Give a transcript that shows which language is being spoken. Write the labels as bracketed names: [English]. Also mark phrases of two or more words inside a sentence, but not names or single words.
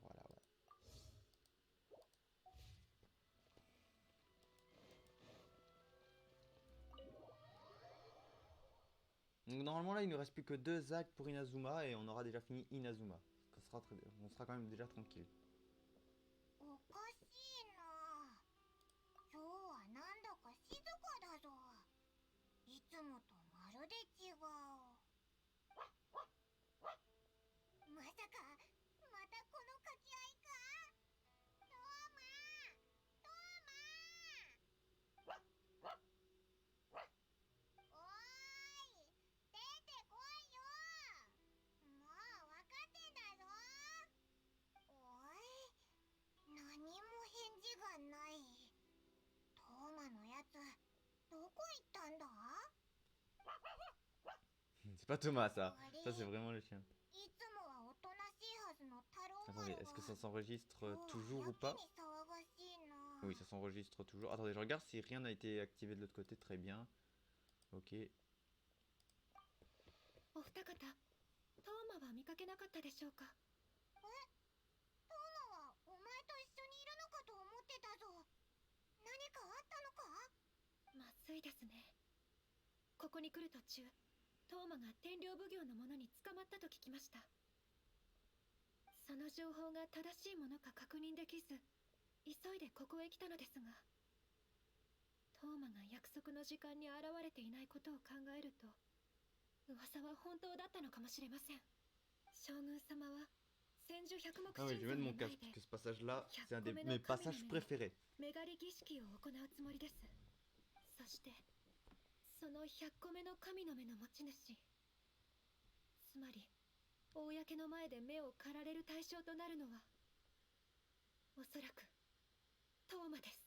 [French] Voilà, ouais. Donc normalement là il ne reste plus que deux actes pour Inazuma et on aura déjà fini Inazuma. On sera quand même déjà tranquille. [Japanese] おかしいな。今日はなんだか静かだぞ。いつもとまるで違う。まさかまたこの掛け合いか？トーマー、トーマー、おーい、出てこいよ。もうわかってんだぞ。おい、何も返事がない。トーマのやつどこ行ったんだ？ [French] C'est pas Thomas ça. [Japanese] あれ、 [French] Ça c'est vraiment le chien. [Japanese] いつもはおとなしいはずの太郎 [French] Attendez, [Japanese] 丸 [French] est-ce que [Japanese] が [French] ça s'enregistre [Japanese] 今日は [French] toujours [Japanese] や [French] ou [Japanese] け [French] pas? [Japanese] に騒がしいな。 [French] Oui, ça s'enregistre toujours. Attendez, je regarde si rien n'a été activé de l'autre côté. Très bien. Ok. [Japanese] お二方、トーマは見かけなかったでしょうか。え、トーマはお前と一緒にいるのかと思ってたぞ。何かあったのか？まずいですね。こここに来る途中、トーマが天領奉行の者に捕まったと聞きました。その情報が正しいものか確認できず、急いでここへ来たのですが、トーマが約束の時間に現れていないことを考えると、噂は本当だったのかもしれません。将軍様は千手百目 [French] Ah oui, [Japanese] 神 [French] je vais [Japanese] 像 [French] mettre [Japanese] の [French] mon [Japanese] 前 [French] casque [Japanese] で [French] parce que ce passage-là, c'est un de [Japanese] 100 [French] mes passages préférés. [Japanese] メガリ儀式を行うつもりです。そしてその100個目の神の目の持ち主、つまり公の前で目を狩られる対象となるのは、おそらくトーマです。